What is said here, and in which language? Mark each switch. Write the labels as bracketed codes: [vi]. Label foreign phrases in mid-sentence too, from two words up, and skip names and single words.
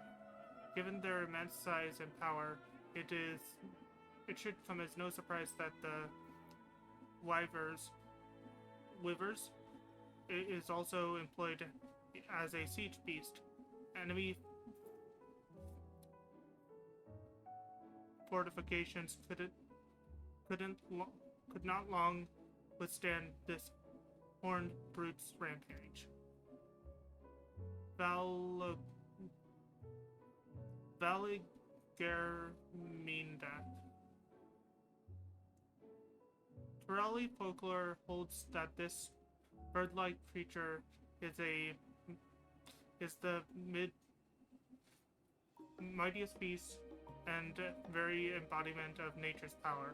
[en] Given their immense size and power, it should come as no surprise that the wivers is also employed as a siege beast. Enemy fortifications could not long withstand this horned brute's rampage. Valigerminda. Turali folklore holds that this bird-like creature is the mightiest beast and very embodiment of nature's power.